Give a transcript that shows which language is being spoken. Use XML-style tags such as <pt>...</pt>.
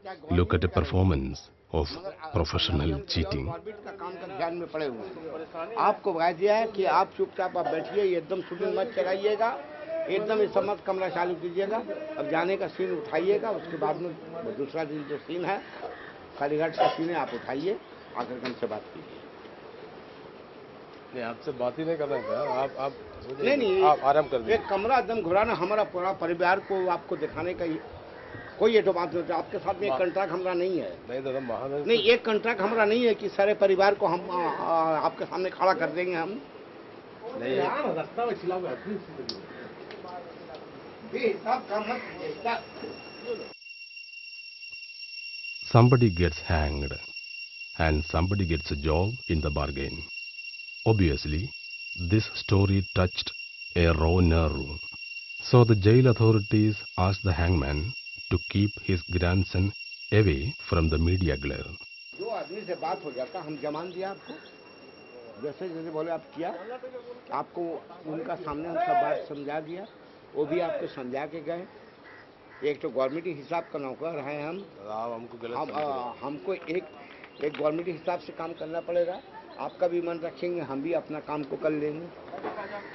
<en>Look at a performance of professional cheating.</en> <hi>Government का काम का ध्यान में पड़े हुए हैं। आपको कह दिया है कि आप चुपचाप आप बैठिए, एकदम शूटिंग मत चलाइएगा, एकदम इस मत कमरा चालू कीजिएगा। अब जाने का सीन उठाइएगा, उसके बाद में दूसरा दिन जो सीन है कालीघाट का सीन है, आप उठाइए, आकर हमसे बात कीजिए। नहीं आपसे बात ही नहीं कर रहे थे। आप नहीं आप आराम कर दीजिए। एक कमरा एकदम घुराना, हमारा पूरा परिवार को आपको दिखाने का कोई ये तो बात नहीं। आपके साथ में एक कॉन्ट्रैक्ट हमारा नहीं है। नहीं दादा महादेव नहीं एक कॉन्ट्रैक्ट हमारा नहीं है कि सारे परिवार को हम आपके सामने खड़ा कर देंगे। हम नहीं</hi> <en>Somebody gets hanged and somebody gets a job in the bargain. Obviously, this story touched a raw nerve. So the jail authorities asked the hangman to keep his grandson away from the media glare.</en> <hi>जो आदमी से बात हो जाता हम जमान दिया आपको, जैसे जैसे बोले आप किया, आपको उनका सामने हम सब बात समझा दिया, वो भी आपको समझा के गए। एक तो गवर्नमेंट हिसाब का नौकर है हम, हमको गलत हमको एक गवर्नमेंट हिसाब से काम करना पड़ेगा। आपका भी मन रखेंगे, हम भी अपना काम को कर लेंगे।</hi>